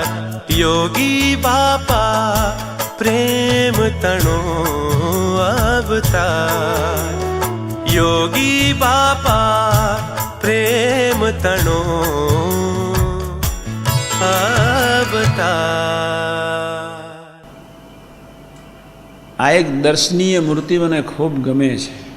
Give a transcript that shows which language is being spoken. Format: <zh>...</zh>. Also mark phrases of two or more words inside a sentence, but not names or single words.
<gu>યોગી બાપા પ્રેમ તણો અવતાર। યોગી બાપા પ્રેમ તણો અવતાર। આ એક દર્શનીય મૂર્તિ મને ખૂબ ગમે છે.</gu>